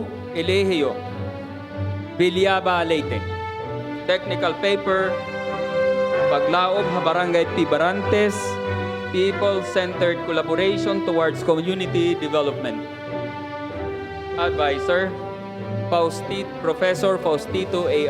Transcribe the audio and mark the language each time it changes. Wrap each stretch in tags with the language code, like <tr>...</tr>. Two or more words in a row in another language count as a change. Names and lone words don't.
<en>Elegio, Villaba, Leyte. Technical paper, Paglaob ha Barangay Tibarantes, People-Centered Collaboration Towards Community Development. Advisor, Professor Faustito A.</en>